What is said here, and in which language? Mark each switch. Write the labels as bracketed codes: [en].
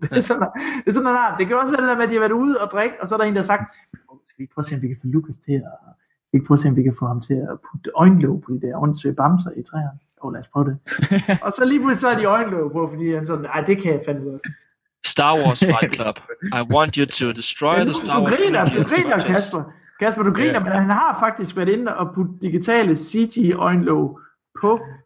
[da] Det er sådan, det kan også være det der med, at de har været ude og drikke, og så er der en, der har sagt, vi prøver at se, om vi kan få Lucas til at... Vi prøver at se, om vi kan få ham til at putte øjenlåg på de der åndssøge bamser i træerne. Lad os prøve det. Og så lige pludselig så er de øjenlåg på, fordi han sådan, ej, det kan jeg fandme godt. [en] Star Wars Fight Club. I want you to destroy the Star Wars. [da] Du griner, Kasper. Kasper, du griner, men han har faktisk været inde og putte digitale CG-øjenlåg på...